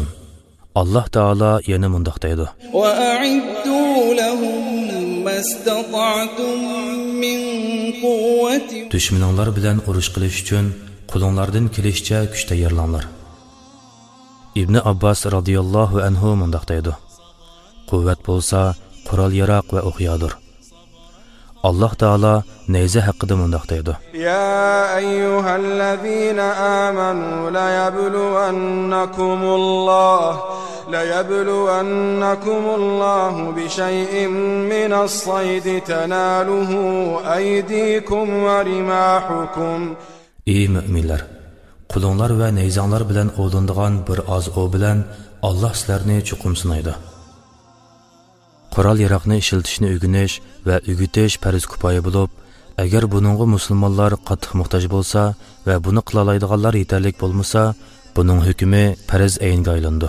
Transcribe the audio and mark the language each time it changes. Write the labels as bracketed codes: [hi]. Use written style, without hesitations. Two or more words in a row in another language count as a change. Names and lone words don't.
[uz] Alloh taolo yana mundaq deydi. Düşmanlar bilan urush qilish uchun qo'linglardan kelishcha kuch tayyorlanglar. Ibn Abbas [ar] رضي الله عنه [uz] mundaq deydi. Quvvat bo'lsa, qurol yaroq va o'qyadir. Alloh taolo nayza haqida mundaq deydi. [ar] يا أيها الذين آمنوا ليبلونكم الله بشيء من الصيد تناله أيديكم ورماحكم. [uz] Ey müminler, qo'linglar va nayzanglar bilan o'lindigan bir oz o bilan Alloh sizlarni chuqum sinaydi. Qurol yaroqni ishlatishni o'rganish va o'g'itish farz kifoya bo'lib, agar buningga musulmonlar qattiq muhtoj bo'lsa va buni qila oladiganlar yetarli bo'lmasa, buning hukmi farz aynga aylandi.